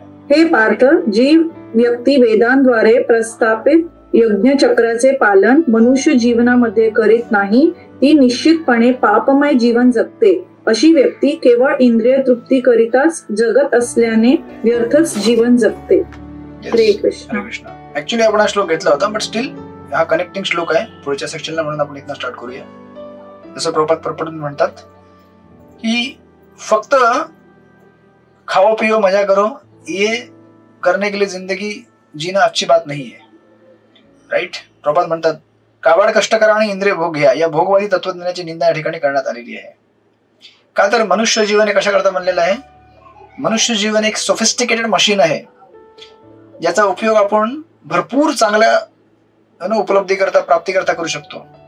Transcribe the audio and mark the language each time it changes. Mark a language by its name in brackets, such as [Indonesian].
[Marathi] हे पार्थ, जी व्यक्ती वेदांद्वारे प्रस्थापित यज्ञ चक्राचे पालन मनुष्य जीवनामध्ये करीत नाही, ती निश्चितपणे पापमय जीवन जगते. अशी व्यक्ती केवळ इंद्रिय तृप्ती करिताच जगत असल्याने व्यर्थच जीवन जगते. हरे कृष्ण. ऍक्च्युली आपण हा श्लोक घेतला होता, बट स्टील हा कनेक्टिंग श्लोक आहे पुढच्या सेक्शनला, म्हणून आपण इथनं स्टार्ट करूया. जसं प्रभुपाद पर्पट म्हणतात की [Hindi] फक्त खाओ पियो मजा करो ये करने के लिए जिंदगी जीना अच्छी बात नहीं है. [English] Right. [Marathi] प्रभुपाद म्हणतात काबाड कष्ट करा आणि इंद्रिय भोग घ्या, या भोगवादी तत्वज्ञानाची निंदा या ठिकाणी करण्यात आलेली आहे. का तर मनुष्य जीवन हे कशा करता बनलेलं आहे, मनुष्य जीवन एक सोफिस्टिकेटेड मशीन आहे, ज्याचा उपयोग आपण भरपूर चांगल्या उपलब्धी करता प्राप्ती करता करू शकतो.